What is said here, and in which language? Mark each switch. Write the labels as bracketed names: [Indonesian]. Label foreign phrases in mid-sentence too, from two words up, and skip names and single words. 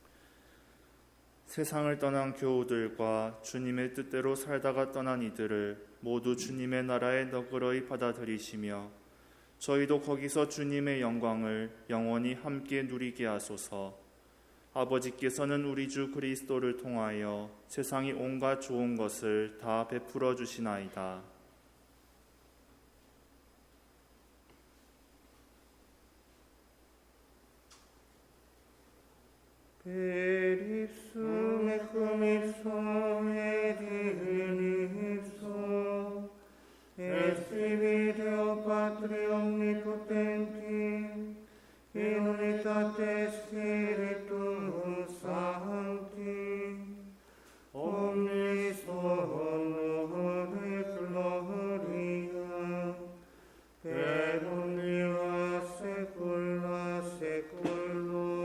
[Korean] 세상을 떠난 교우들과 주님의 뜻대로 살다가 떠난 이들을 모두 주님의 나라에 너그러이 받아들이시며 저희도 거기서 주님의 영광을 영원히 함께 누리게 하소서. 아버지께서는 우리 주 그리스도를 통하여 세상이 온갖 좋은 것을 다 베풀어 주시나이다. [Latin] Per ipsum et cum ipsum et in ipsum et Spiritu Patri omnipotenti in unitate Spiritus Sancti omnis honor et gloria per omnia saecula saeculorum.